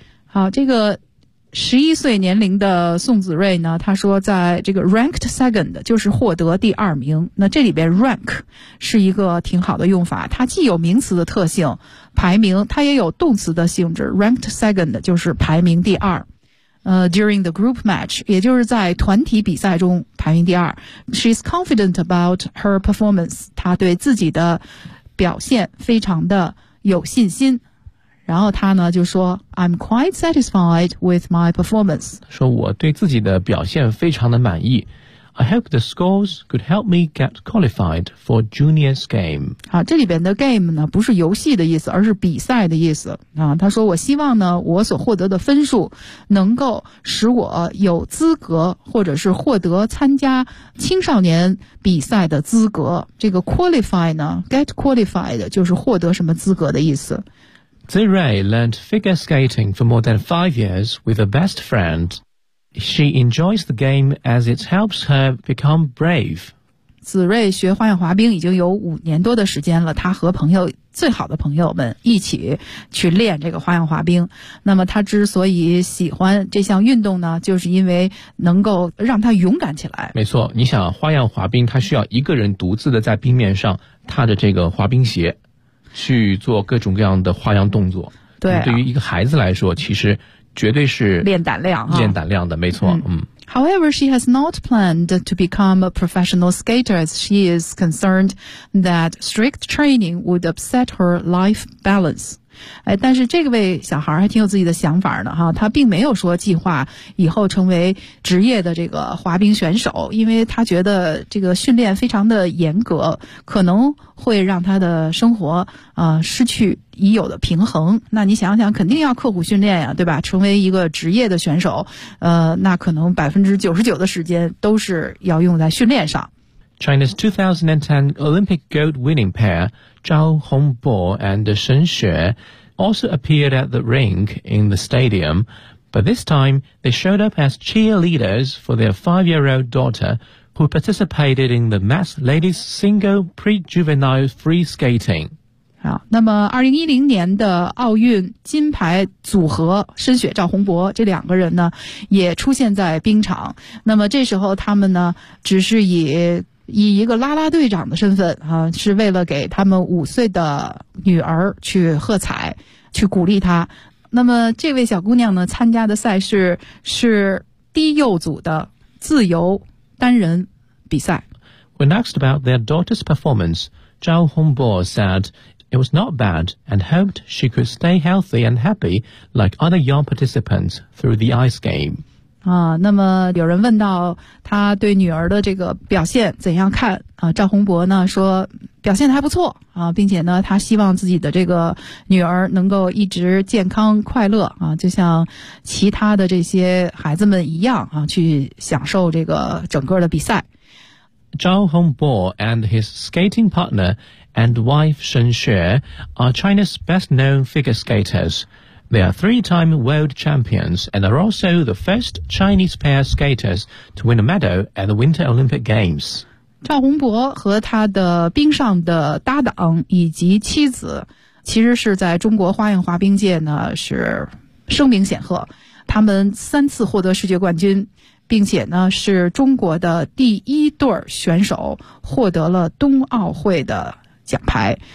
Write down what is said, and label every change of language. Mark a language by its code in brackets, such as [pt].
[zh] 好，这个11岁年龄的宋子睿呢，他说在这个 [en] ranked second [zh] 就是获得第二名，那这里边 rank 是一个挺好的用法，它既有名词的特性排名，它也有动词的性质， ranked second 就是排名第二， [en] during the group match [zh] 也就是在团体比赛中排名第二。 [en] She's confident about her performance， [zh] 她对自己的表现非常的有信心，然后他呢就说 [en] I'm quite satisfied with my performance， [zh] 说我对自己的表现非常的满意。 [en] I hope the scores could help me get qualified for juniors game。 [zh] 好，这里边的 game 呢不是游戏的意思，而是比赛的意思啊。他说我希望呢我所获得的分数能够使我有资格或者是获得参加青少年比赛的资格。这个 qualify 呢， [en] get qualified [zh] 就是获得什么资格的意思。 [en] Zi Rei learned figure skating for more than 5 years with a best friend. She enjoys the game as it helps her become brave. [zh] 子睿学花样滑冰已经有5年多的时间了，他和朋友最好的朋友们一起去练这个花样滑冰。那么他之所以喜欢这项运动呢，就是因为能够让他勇敢起来。没错，你想花样滑冰他需要一个人独自的在冰面上踏着这个滑冰鞋去做各种各样的花样动作。对、啊、对于一个孩子来说其实绝对是练胆量练胆量的、啊、没错。 [en] However, she has not planned to become a professional skater as she is concerned that strict training would upset her life balance. [zh] 哎，但是这个位小孩还挺有自己的想法呢哈，他并没有说计划以后成为职业的这个滑冰选手，因为他觉得这个训练非常的严格，可能会让他的生活失去已有的平衡。那你想想肯定要刻苦训练呀，对吧？成为一个职业的选手，那可能99%的时间都是要用在训练上。 [en] China's 2010 Olympic gold winning pair, Zhao Hongbo and Shen Xue, also appeared at the rink in the stadium, but this time they showed up as cheerleaders for their 5-year-old daughter who participated in the mass ladies single pre-juvenile free skating. [zh] 好，那么2010年的奥运金牌组合申雪赵宏博这两个人呢也出现在冰场，那么这时候他们呢只是以以一个啦啦队长的身份啊，是为了给他们五岁的女儿去喝彩，去鼓励她。那么这位小姑娘呢，参加的赛事是低幼组的自由单人比赛。 [en] When asked about their daughter's performance, Zhao Hongbo said it was not bad and hoped she could stay healthy and happy like other young participants through the ice game. [zh] 啊，那么有人问到他对女儿的这个表现怎样看啊？赵宏博呢说表现还不错啊，并且呢他希望自己的这个女儿能够一直健康快乐啊，就像其他的这些孩子们一样啊，去享受这个整个的比赛。 [en] Zhao Hongbo and his skating partner and wife Shen Xue are China's best-known figure skaters. They are three-time world champions and are also the first Chinese pair skaters to win a medal at the Winter Olympic Games. [zh] Zhao Hongbo 和他的冰上的搭档以及妻子其实是在中国花样滑冰界呢是声名显赫，他们三次获得世界冠军，并且呢是中国的第一对选手获得了冬奥会的奖牌。